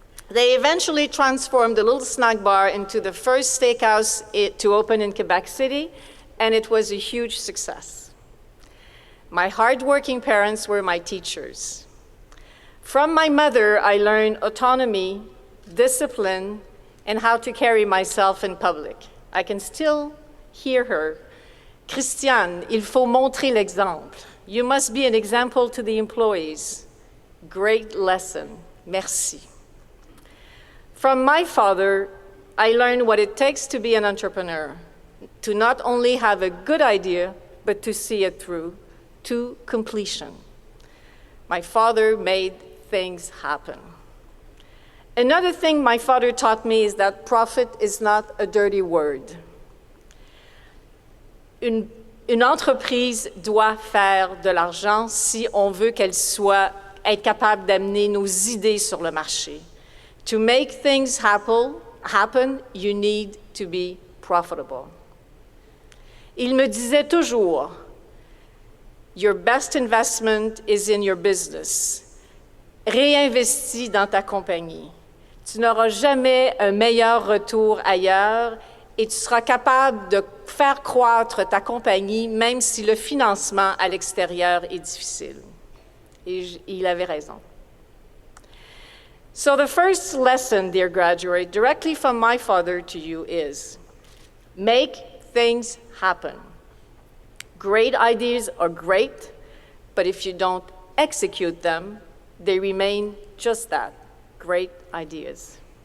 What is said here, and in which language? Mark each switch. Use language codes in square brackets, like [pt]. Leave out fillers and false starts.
[en] They eventually transformed the little snack bar into the first steakhouse to open in Quebec City, and it was a huge success. My hardworking parents were my teachers. From my mother, I learned autonomy, discipline, and how to carry myself in public. I can still hear her. [fr] Christiane, il faut montrer l'exemple. [en] You must be an example to the employees. Great lesson. Merci. From my father, I learned what it takes to be an entrepreneur, to not only have a good idea, but to see it through to completion. My father made things happen. Another thing my father taught me is that profit is not a dirty word. [fr] Une entreprise doit faire de l'argent si on veut qu'elle soit être capable d'amener nos idées sur le marché. [en] To make things happen, you need to be profitable. [fr] Il me disait toujours, [en] your best investment is in your business. [fr] Réinvestis dans ta compagnie. Tu n'auras jamais un meilleur retour ailleurs et tu seras capable de faire croître ta compagnie même si le financement à l'extérieur est difficile. Et il avait raison. [en] So the first lesson, dear graduate, directly from my father to you is, make things happen. Great ideas are great, but if you don't execute them, they remain just that, great ideas.